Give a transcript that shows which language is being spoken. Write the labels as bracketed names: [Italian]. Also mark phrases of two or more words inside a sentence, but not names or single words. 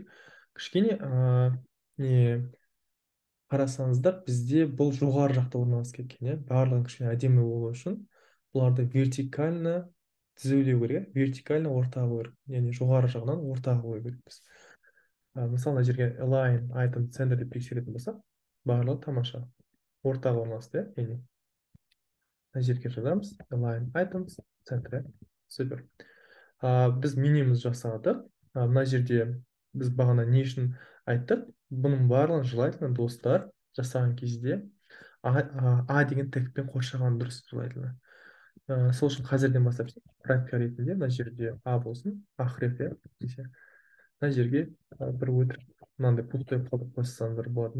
[Kazakh] Кішкене не қарасаңыздар, бізде бұл жоғары жақта орналасып кеткен, иә? Барлығын кішкене әдемі болу үшін бұларды вертикально тізулеу керек, вертикально ортаға қою керек. Яғни жоғары жағынан ортаға қою керекпіз. Мысалы, мына жерге [English] align item center [Kazakh] деп тексеретін болсақ, барлығы тамаша. Ортаға орналасты, иә? Мына жерге жазамыз [English] align items center. [Kazakh] Супер. Біз минимумды жасадық. Мына жерде біз бағана не үшін айттық? Бұның барлығын желательно достар жасаған кезде А деген тегпен қоршаған дұрыс желательно. Сол үшін қазірден бастап практика ретінде мына жерде А болсын, ахреф, мына жерге бір өтірік мынандай пустой қалдырып қойсаңыздар болады.